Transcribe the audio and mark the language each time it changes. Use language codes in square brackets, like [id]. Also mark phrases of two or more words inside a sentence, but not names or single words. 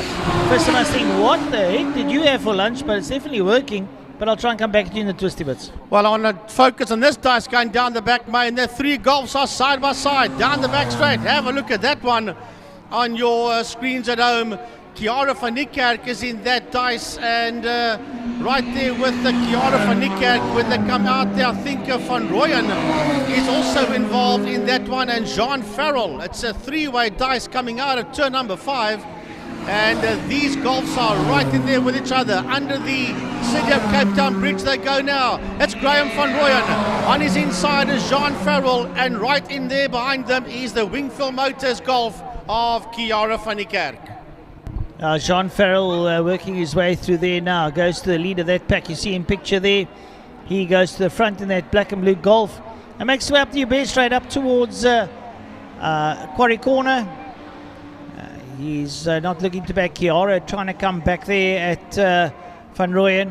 [en] Visser must think, what the heck did you have for lunch? But it's definitely working. But I'll try and come back to you in the twisty bits. Well, I want to focus on this dice going down the back, mate. And the 3 Golfs are side by side, down the back straight. Have a look at that one on your screens at home. Chiara van Niekerk is in that dice, and right there with the Chiara van Niekerk, when they come out there, I think Van Rooyen is also involved in that one, and Jean Farrell. It's a 3-way dice coming out of turn number 5. And these Golfs are right in there with each other. Under the City of Cape Town Bridge they go now. That's Graham van Rooyen. On his inside is Jean Farrell. And right in there behind them is the Wingfield Motors Golf of Chiara van Niekerk. Jean Farrell working his way through there now. Goes to the lead of that pack. You see him picture there. He goes to the front in that black and blue Golf. And makes his way up the Uber straight up towards Quarry Corner. He's not looking to back Chiara, trying to come back there at Van Rooyen.